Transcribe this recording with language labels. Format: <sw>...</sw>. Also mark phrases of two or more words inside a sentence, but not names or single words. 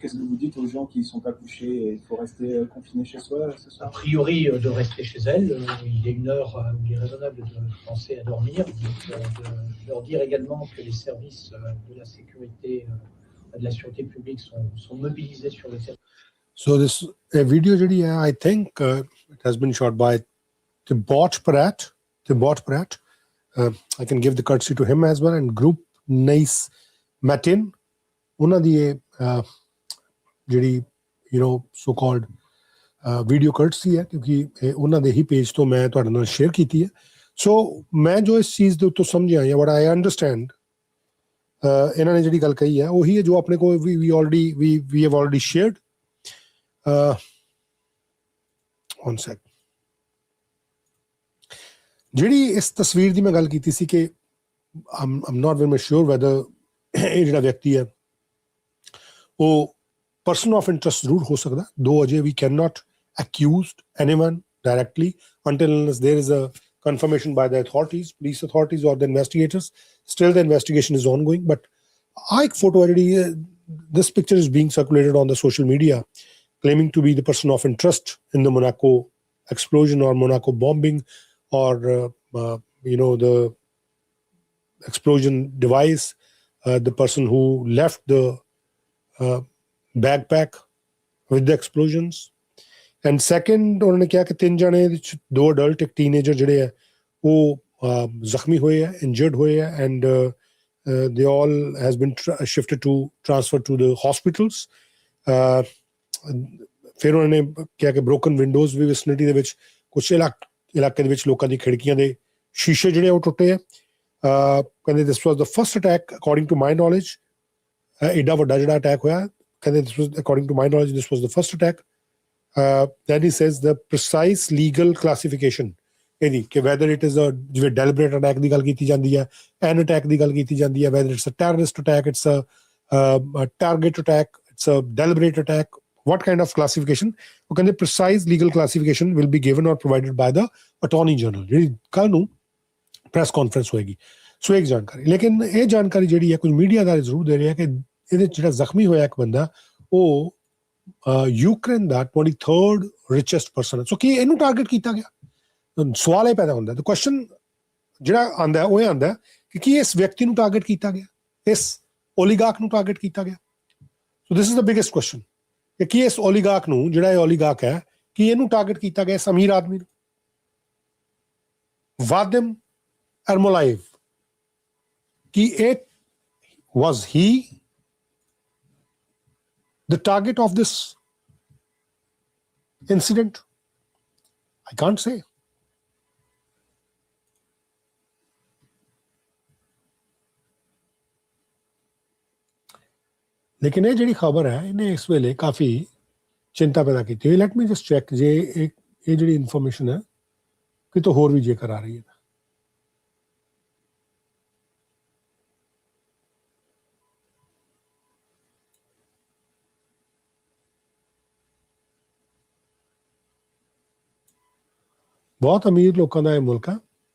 <fr>Qu'est-ce que vous dites aux gens qui ne sont pas couchés et il faut rester confinés chez soi ce soir? A priori, de rester chez elles. Il y a une heure où il est raisonnable de penser à dormir. De leur dire également que les services de la sécurité, de la sûreté publique sont mobilisés sur le terrain.</fr> <en>So this video, I think it has been shot by Thibaut Pratt. I can give the courtesy to him as well, and Group Nice Matin.</en> <pa>Una di ਜਿਹੜੀ</pa> <en>so called video courtesy</en> <pa>ਹੈ ਕਿਉਂਕਿ ਉਹਨਾਂ ਦੇ ਹੀ ਪੇਜ ਤੋਂ ਮੈਂ ਤੁਹਾਡੇ ਨਾਲ ਸ਼ੇਅਰ ਕੀਤੀ ਹੈ। ਸੋ ਮੈਂ ਜੋ ਇਸ ਚੀਜ਼ ਦੇ ਉੱਤੋਂ ਸਮਝਿਆ ਜਾਂ</pa> <en>what I understand</en> <pa>ਇਹਨਾਂ ਨੇ ਜਿਹੜੀ ਗੱਲ ਕਹੀ ਹੈ ਉਹੀ ਹੈ ਜੋ ਆਪਣੇ ਕੋਲ</pa> <en>we have already shared. One sec.</en> <pa>ਜਿਹੜੀ ਇਸ ਤਸਵੀਰ ਦੀ ਮੈਂ ਗੱਲ ਕੀਤੀ ਸੀ ਕਿ</pa> <en>I'm not very much sure whether</en> <pa>ਇਹ ਜਿਹੜਾ ਵਿਅਕਤੀ ਹੈ ਉਹ</pa> <en>person of interest</en> <pa>ਜ਼ਰੂਰ ਹੋ ਸਕਦਾ,</pa> <en>though ਅਜੇ we cannot accuse anyone directly until unless there is a confirmation by the authorities, police authorities or the investigators. Still the investigation is ongoing, but ਇੱਕ photo already, this picture is being circulated on the social media claiming to be the person of interest in the Monaco explosion or Monaco bombing or the explosion device, the person who left the backpack with the explosions. And second,</en> <pa>ਉਹਨਾਂ ਨੇ ਕਿਹਾ ਕਿ 3 ਜਣੇ ਵਿੱਚ 2 adult ਇੱਕ teenager ਜਿਹੜੇ ਹੈ ਉਹ ਜ਼ਖਮੀ ਹੋਏ ਹੈ, injured ਹੋਏ ਹੈ,</pa> <en>and they all has been transferred to the hospitals.</en> <pa>ਫਿਰ ਉਹਨਾਂ ਨੇ ਕਿਹਾ ਕਿ</pa> <en>broken windows</en> <pa>ਵੀ vicinity ਦੇ ਵਿੱਚ ਕੁਛ ਇਲਾਕੇ ਦੇ ਵਿੱਚ ਲੋਕਾਂ ਦੀ ਖਿੜਕੀਆਂ ਦੇ ਸ਼ੀਸ਼ੇ ਜਿਹੜੇ ਉਹ ਟੁੱਟੇ ਹੈ।</pa> <en>ਕਹਿੰਦੇ this was the first attack according to my knowledge.</en> <pa>ਏਡਾ ਵੱਡਾ ਜਿਹੜਾ ਅਟੈਕ ਹੋਇਆ, ਕਹਿੰਦੇ</pa> <en>this was according to my knowledge this was the first attack. Then he says the precise legal classification</en> <pa>ਇਹਦੀ ਕਿ</pa> <en>whether it is a ਜਿਵੇਂ deliberate attack</en> <pa>ਦੀ ਗੱਲ ਕੀਤੀ ਜਾਂਦੀ ਹੈ,</pa> <en>an attack</en> <pa>ਦੀ ਗੱਲ ਕੀਤੀ ਜਾਂਦੀ ਹੈ,</pa> <en>whether it's a terrorist attack, it's a target attack, it's a deliberate attack, what kind of classification?</en> <pa>ਉਹ ਕਹਿੰਦੇ</pa> <en>precise legal classification will be given or provided by the attorney general,</en> <pa>ਜਿਹੜੀ ਕੱਲ ਨੂੰ ਪ੍ਰੈਸ ਕਾਨਫਰੰਸ ਹੋਏਗੀ। ਸੋ ਇੱਕ ਜਾਣਕਾਰੀ, ਲੇਕਿਨ ਇਹ ਜਾਣਕਾਰੀ ਜਿਹੜੀ ਹੈ ਕੁਝ ਮੀਡੀਆ ਦਾ ਜ਼ਰੂਰ ਦੇ ਰਿਹਾ ਕਿ ਇਹਦੇ ਜਿਹੜਾ ਜ਼ਖਮੀ ਹੋਇਆ ਇੱਕ ਬੰਦਾ ਉਹ ਯੂਕਰੇਨ ਦਾ</pa> <en>23rd richest person</en> <pa>ਹੈ। ਸੋ ਕੀ ਇਹਨੂੰ ਟਾਰਗੇਟ ਕੀਤਾ ਗਿਆ? ਸਵਾਲ ਇਹ ਪੈਦਾ ਹੁੰਦਾ, ਤੇ ਕੁਐਸਚਨ ਜਿਹੜਾ ਆਉਂਦਾ ਉਹ ਇਹ ਆਉਂਦਾ ਕਿ ਕੀ ਇਸ ਵਿਅਕਤੀ ਨੂੰ ਟਾਰਗੇਟ ਕੀਤਾ ਗਿਆ, ਇਸ ਓਲੀਗਾਰਕ ਨੂੰ ਟਾਰਗੇਟ ਕੀਤਾ ਗਿਆ?</pa> <en>So this is the biggest question</en> <pa>ਕਿ ਕੀ ਇਸ ਓਲੀਗਾਰਕ ਨੂੰ, ਜਿਹੜਾ ਇਹ ਓਲੀਗਾਰਕ ਹੈ, ਕੀ ਇਹਨੂੰ ਟਾਰਗੇਟ ਕੀਤਾ ਗਿਆ, ਇਸ ਅਮੀਰ ਆਦਮੀ ਨੂੰ?</pa> <en>ਵਾਦਿਮ ਅਰਮੋਲਾਈਵ,</en> <pa>ਕੀ ਇਹ</pa> <en>was he the target of this incident? I can't say.</en> <hi>लेकिन ये</hi> <pa>ਜਿਹੜੀ ਖਬਰ ਹੈ ਇਹਨੇ ਇਸ ਵੇਲੇ ਕਾਫੀ ਚਿੰਤਾ ਪੈਦਾ ਕੀਤੀ ਹੋਈ।</pa> <en>let me just check</en> <pa>ਜੇ ਇਹ ਜਿਹੜੀ ਇਨਫੋਰਮੇਸ਼ਨ ਹੈ ਕਿਤੋਂ ਹੋਰ ਵੀ ਜੇਕਰ ਆ ਰਹੀ ਹੈ। ਬਹੁਤ ਅਮੀਰ ਲੋਕਾਂ ਦਾ ਇਹ ਮੁਲਕ ਆ।</pa>